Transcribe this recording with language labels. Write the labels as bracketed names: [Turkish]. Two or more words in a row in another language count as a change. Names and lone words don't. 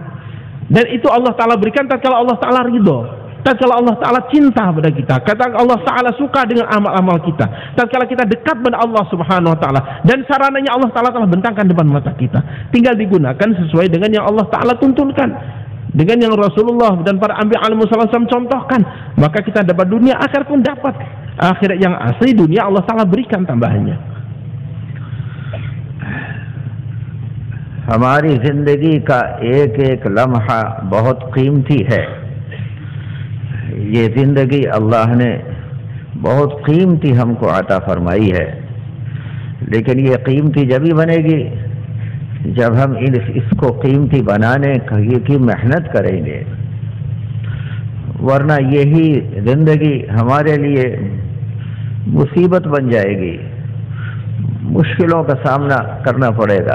[Indonesian] Dan itu Allah Ta'ala berikan tatkala Allah Ta'ala ridho, tatkala Allah Ta'ala cinta pada kita, tatkala Allah Ta'ala suka dengan amal-amal kita, tatkala kita dekat pada Allah [Arabic] سبحانه وتعالى, [Indonesian] dan sarananya Allah Ta'ala telah bentangkan depan mata kita, tinggal digunakan sesuai dengan yang Allah Ta'ala tuntunkan, dengan yang Rasulullah dan para anbiya [Arabic] عليه وسلم [Indonesian] contohkan, maka kita dapat dunia, akhirat pun dapat. Akhirat yang asli, dunia Allah Ta'ala berikan tambahannya. [Hindi] हमारी जिंदगी का एक एक लम्हा बहुत कीमती है. ये जिंदगी अल्लाह ने बहुत कीमती हमको अता फरमाई है, लेकिन ये कीमती जब ही बनेगी जब हम इसको कीमती बनाने की मेहनत करेंगे, वरना यही जिंदगी हमारे लिए मुसीबत बन जाएगी, मुश्किलों का सामना करना पड़ेगा.